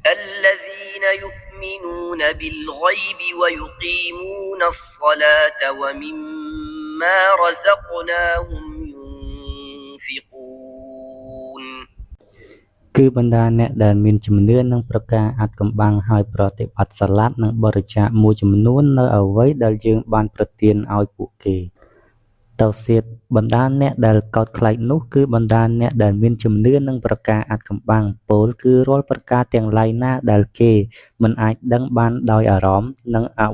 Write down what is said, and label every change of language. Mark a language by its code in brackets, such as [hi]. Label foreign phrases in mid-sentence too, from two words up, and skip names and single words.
[ar] الذين يؤمنون بالغيب ويقيمون الصلاة ومما رزقناهم ينفقون [km] គឺបណ្ដាអ្នកដែលមានជំនឿនឹងប្រការអាចកំបាំងហើយ ប្រតិបត្តិសាឡាត់និងបរិច្ចាគមួយចំនួននៅអ្វីដែលយើងបានប្រទានឲ្យពួកគេទៅទៀតបណ្ដាអ្នកដែលកោតខ្លាចនោះគឺបណ្ដាអ្នកដែលមានជំនឿនឹងប្រការអាចកំបាំងពោលគឺរាល់ប្រការទាំងឡាយណាដែលគេមិនអាចដឹងបានដោយអារម្មណ៍និងអវ